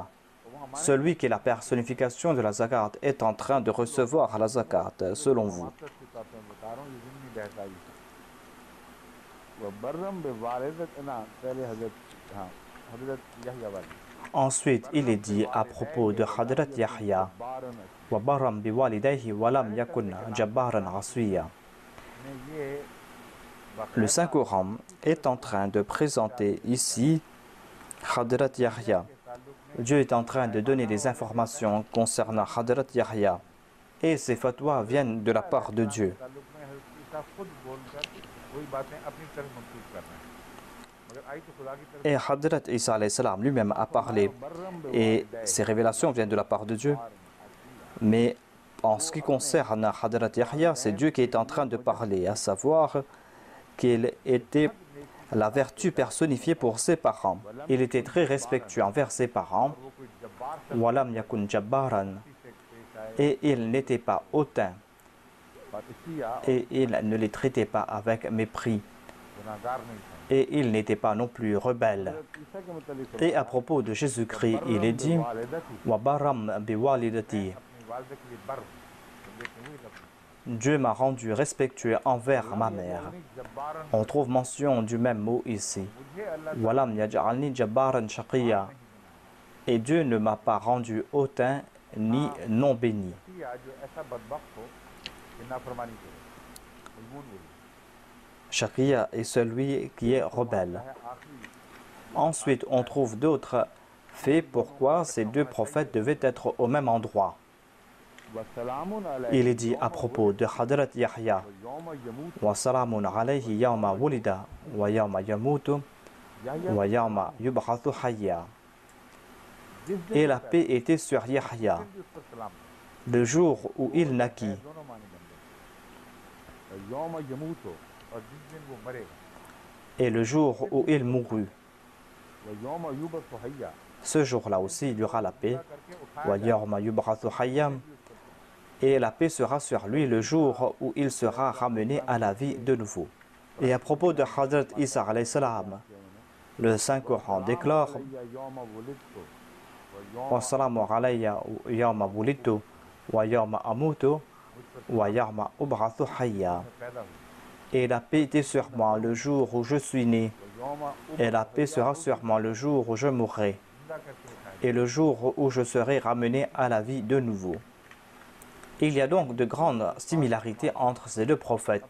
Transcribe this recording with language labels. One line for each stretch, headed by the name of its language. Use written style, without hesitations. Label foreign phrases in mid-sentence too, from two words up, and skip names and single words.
French: Celui qui est la personnification de la zakat est en train de recevoir la zakat selon vous. Ensuite, il est dit à propos de Hadrat Yahya
Arabic: وَبَرًّا بِوَالِدَيْهِ وَلَمْ يَكُنْ جَبَّارًا عَصِيًّا.
French: Le Saint-Coran est en train de présenter ici Hadrat Yahya Dieu est en train de donner des informations concernant Hadrat Yahya. Et ces fatwas viennent de la part de Dieu. Et Hadrat Isa
Arabic: عليه السلام
French: lui-même a parlé. Et ces révélations viennent de la part de Dieu. Mais en ce qui concerne Hadrat Yahya, c'est Dieu qui est en train de parler, à savoir qu'il était la vertu personnifiée pour ses parents. Il était très respectueux envers ses parents.
Arabic: ولم يكن جبارا.
French: Et il n'était pas hautain. Et il ne les traitait pas avec mépris. Et il n'était pas non plus rebelle. Et à propos de Jésus-Christ, il est dit
Arabic: وبرا بوالدتي.
French: Dieu m'a rendu respectueux envers ma mère. On trouve mention du même mot ici.
Arabic: ولم يجعلني جبارا شقيا.
French: Et Dieu ne m'a pas rendu hautain ni non béni. Shaqiya est celui qui est rebelle. Ensuite, on trouve d'autres faits pourquoi ces deux prophètes devaient être au même endroit. Il est dit à propos de Hadrat Yahya
Arabic: وسلام عليه يوم ولد ويوم يموت ويوم يبعث حيا.
French: Et la paix était sur Yahya le jour où il naquit et le jour où il mourut. Ce jour-là aussi, il y aura la paix.
Arabic: ويوم يبعث حيا.
French: Et la paix sera sur lui le jour où il sera ramené à la vie de nouveau. Et à propos de Hadrat Isa
Arabic: عليه السلام,
French: le Saint-Coran déclare
Arabic: والسلام علي يوم ولدت ويوم أموت ويوم أبعث حيا.
French: Et la paix était sur moi le jour où je suis né, et la paix sera sur moi le jour où je mourrai, et le jour où je serai ramené à la vie de nouveau. Il y a donc de grandes similarités entre ces deux prophètes.